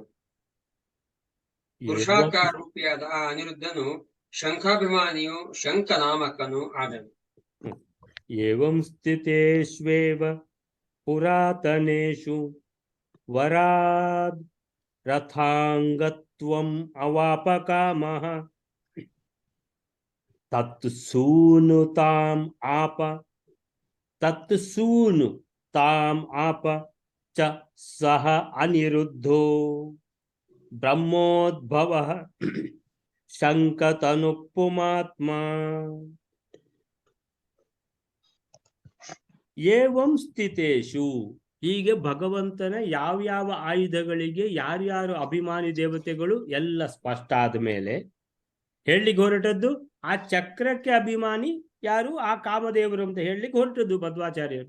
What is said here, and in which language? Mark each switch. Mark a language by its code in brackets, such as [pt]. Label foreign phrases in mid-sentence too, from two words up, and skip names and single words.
[kn] ಪುರುಷಾಕಾರ ರೂಪಿಯಾದ ಆ ಅನಿರುದ್ಧನು ಶಂಖಾಭಿಮಾನಿಯು ಶಂಖ ನಾಮಕನು ಆದನು. [sa] ಏವಂ ಸ್ಥಿತೇಷ್ವೇವ ಪುರಾತನೇಷು ವರಾದ್ ರಥಾಂಗತ್ವಂ ಅವಾಪ ಕಾಮಃ ತತ್ ಸೂನು ತಾಂ ಆಪ ಚ ಸಹ ಅನಿರುದ್ಧೋ ಬ್ರಹ್ಮೋದ್ಭವ ಶಂಕತನು ಪುಮಾತ್ಮ. ಏವಂ ಸ್ಥಿತೇಷು, [kn] ಹೀಗೆ ಭಗವಂತನ ಯಾವ್ಯಾವ ಆಯುಧಗಳಿಗೆ ಯಾರ್ಯಾರು ಅಭಿಮಾನಿ ದೇವತೆಗಳು ಎಲ್ಲ ಸ್ಪಷ್ಟ ಆದ ಮೇಲೆ ಹೇಳಲಿಕ್ಕೆ ಹೊರಟದ್ದು ಆ ಚಕ್ರಕ್ಕೆ ಅಭಿಮಾನಿ ಯಾರು, ಆ ಕಾಮದೇವರು ಅಂತ ಹೇಳಲಿಕ್ಕೆ ಹೊರಟದ್ದು ಮಧ್ವಾಚಾರ್ಯರು.